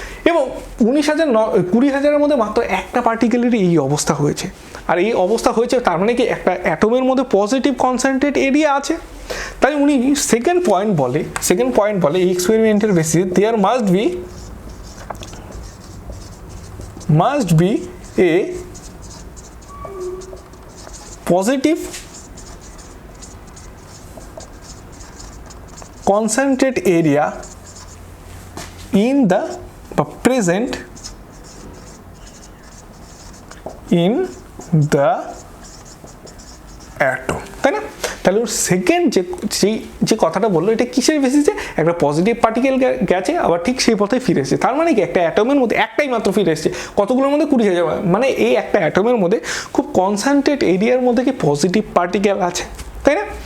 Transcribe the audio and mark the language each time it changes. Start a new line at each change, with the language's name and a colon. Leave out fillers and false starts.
Bangla: এবং 20,000-এর মধ্যে মাত্র একটা পার্টিকেলেরই এই অবস্থা হয়েছে। আর এই অবস্থা হয়েছে তার মানে কি একটা অ্যাটমের মধ্যে পজিটিভ কনসেন্ট্রেট এরিয়া আছে। তাই উনি সেকেন্ড পয়েন্ট বলে এই এক্সপেরিমেন্টের বেসিসে
English: there must be must be a positive concentrated area in the present in the atom,
Bangla: তাই না? তাহলে ওর সেকেন্ড যে কথাটা বললো এটা কিসের বেসিসে? একটা পজিটিভ পার্টিকেল গেছে আবার ঠিক সেই পথে ফিরে এসেছে। তার মানে কি একটা অ্যাটমের মধ্যে একটাই মাত্র ফিরে এসেছে, কতগুলোর মধ্যে 20,000, মানে এই একটা অ্যাটমের মধ্যে খুব কনসেন্ট্রেট এরিয়ার মধ্যে কি পজিটিভ পার্টিকেল আছে, তাই না?